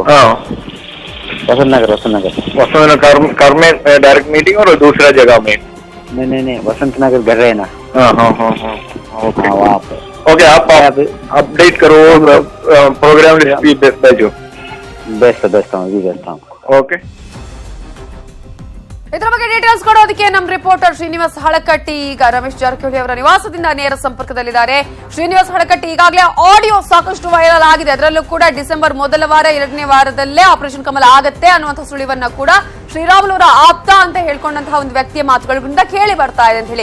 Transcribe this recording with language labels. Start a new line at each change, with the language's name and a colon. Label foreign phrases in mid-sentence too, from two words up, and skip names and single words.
Hindi: वसंत नगर में
English: direct meeting
Hindi: और दूसरा जगह में? नहीं, वसंत नगर कर रहे हैं ना। वहाँ पे। ओके, आप अपडेट करो, प्रोग्राम भेजो। भेजता हूँ। ओके,
Kannada: ಇದರ ಬಗ್ಗೆ ಡೀಟೇಲ್ಸ್ ಕೊಡೋದಕ್ಕೆ ನಮ್ಮ ರಿಪೋರ್ಟರ್ ಶ್ರೀನಿವಾಸ್ ಹಳಕಟ್ಟಿ ಈಗ ರಮೇಶ್ ಜಾರಕಿಹೊಳಿ ಅವರ ನಿವಾಸದಿಂದ ನೇರ ಸಂಪರ್ಕದಲ್ಲಿದ್ದಾರೆ. ಶ್ರೀನಿವಾಸ್ ಹಳಕಟ್ಟಿ, ಈಗಾಗಲೇ ಆಡಿಯೋ ಸಾಕಷ್ಟು ವೈರಲ್ ಆಗಿದೆ, ಅದರಲ್ಲೂ ಕೂಡ ಡಿಸೆಂಬರ್ ಮೊದಲ ವಾರ 2ನೇ ವಾರದಲ್ಲೇ ಆಪರೇಷನ್ ಕಮಲ ಆಗತ್ತೆ ಅನ್ನುವಂಥ ಸುಳಿವನ್ನ ಕೂಡ ಶ್ರೀರಾಮುಲು ಅವರ ಆಪ್ತ ಅಂತ ಹೇಳ್ಕೊಂಡಂತಹ ಒಂದು ವ್ಯಕ್ತಿಯ ಮಾತುಗಳಿಂದ ಕೇಳಿ ಬರ್ತಾ ಇದೆ ಅಂತ ಹೇಳಿ.